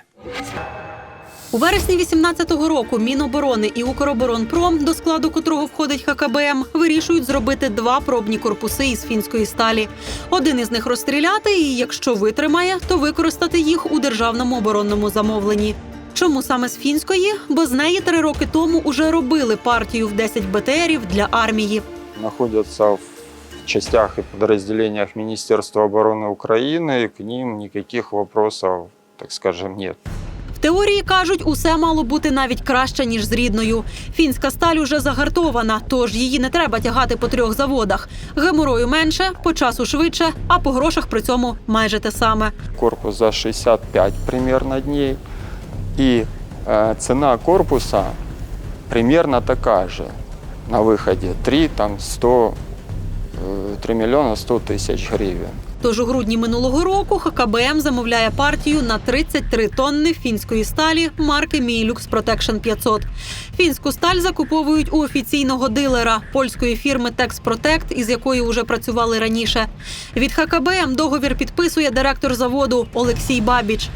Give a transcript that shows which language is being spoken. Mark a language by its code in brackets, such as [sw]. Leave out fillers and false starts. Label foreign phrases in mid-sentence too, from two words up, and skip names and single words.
[uk] У вересні 2018 року Міноборони і Укроборонпром, до складу котрого входить ХКБМ, вирішують зробити 2 пробні корпуси із фінської сталі. Один із них розстріляти і, якщо витримає, то використати їх у державному оборонному замовленні. Чому саме з фінської? Бо з неї 3 роки тому уже робили партію в 10 БТРів для армії. [ru] Находятся в частях и подразделениях Министерства обороны Украины, и к ним никаких вопросов, так скажем, нет. [uk] В теорії, кажуть, усе мало бути навіть краще, ніж з рідною. Фінська сталь уже загартована, тож її не треба тягати по 3 заводах. Геморою менше, по часу швидше, а по грошах при цьому майже те саме. [ru] Корпус за 65 примерно дней, и цена корпуса примерно такая же. На выходе 3 миллиона 100 тысяч гривен. [uk] Тож у грудні минулого року ХКБМ замовляє партію на 33 тонни фінської сталі марки Мілюкс Protection 500. Фінську сталь закуповують у офіційного дилера – польської фірми «Текспротект», із якою вже працювали раніше. Від ХКБМ договір підписує директор заводу Олексій Бабіч.